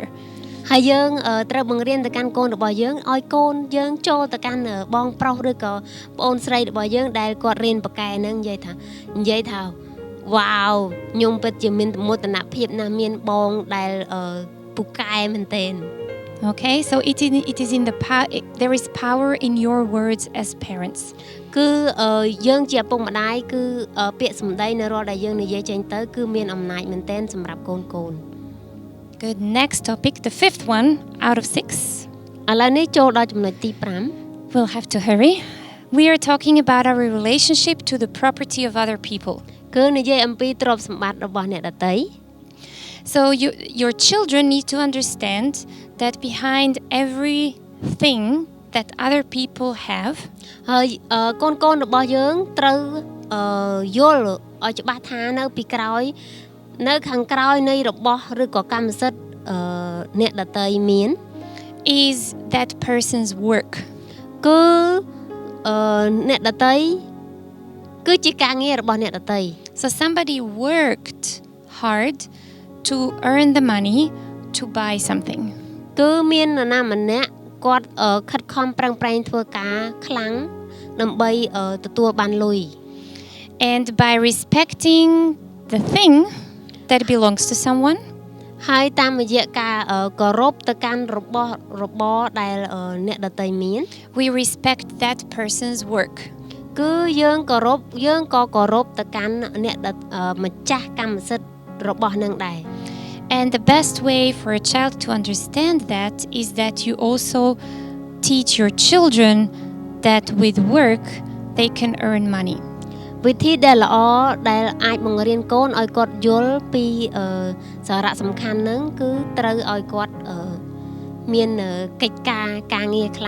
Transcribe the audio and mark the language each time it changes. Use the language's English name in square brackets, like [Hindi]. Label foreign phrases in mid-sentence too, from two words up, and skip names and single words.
[Khmer] ហើយយើងត្រូវបង្រៀនទៅកាន់កូនរបស់យើងឲ្យកូនយើងចូលទៅកាន់បងប្រុសឬក៏ប្អូនស្រីរបស់យើងដែលគាត់រៀនប៉កែហ្នឹងនិយាយថា wow ខ្ញុំពិតជាមានមោទនភាពណាស់មានបងដែលពូកែមែនទែន [English] Okay, so it is in the there is power in your words as parents. [Khmer] គឺយើងជាឪពុកម្ដាយគឺពាក្យសម្ដីនៅរាល់ដែលយើងនិយាយចេញទៅគឺមានអំណាចមែនទែនសម្រាប់កូន [English] Good. Next topic, the fifth one out of 6. [Khmer] ឥឡូវនេះចូលដល់ចំណុចទី 5 [English] We'll have to hurry. We are talking about our relationship to the property of other people. [Khmer] គឺនិយាយអំពីទ្រព្យសម្បត្តិរបស់អ្នកដទៃ [English] So your children need to understand that behind everything that other people have, [Khmer] ហើយកូនរបស់យើងត្រូវយល់ឲ្យច្បាស់ថានៅពីក្រោយនៅខាងក្រោយនៃរបស់ឬក៏កម្មសិទ្ធិអ្នកដទៃមាន [English] is that person's work. [Khmer] គឺអ្នកដទៃគឺជាការងាររបស់អ្នកដទៃ [English] So somebody worked hard to earn the money to buy something. [Khmer] គឺមាននរណាម្នាក់គាត់ខិតខំប្រឹងប្រែងធ្វើការខ្លាំងដើម្បីទទួលបានលុយ [English] And by respecting the thing that belongs to someone, [Khmer] ហើយតាមរយៈការគោរពទៅកាន់របស់របរដែលអ្នកដទៃមាន [English] we respect that person's work. [Khmer] គឺយើងក៏គោរពទៅកាន់អ្នកម្ចាស់កម្មសិទ្ធិរបស់នឹងដែរ [English] And the best way for a child to understand that is that you also teach your children that with work they can earn money. [Khmer] វិធីដែលល្អដែលអាចបង្រៀនកូនឲ្យគាត់យល់ពីសារៈសំខាន់ហ្នឹងគឺត្រូវឲ្យគាត់មានកិច្ចការងារខ្លះ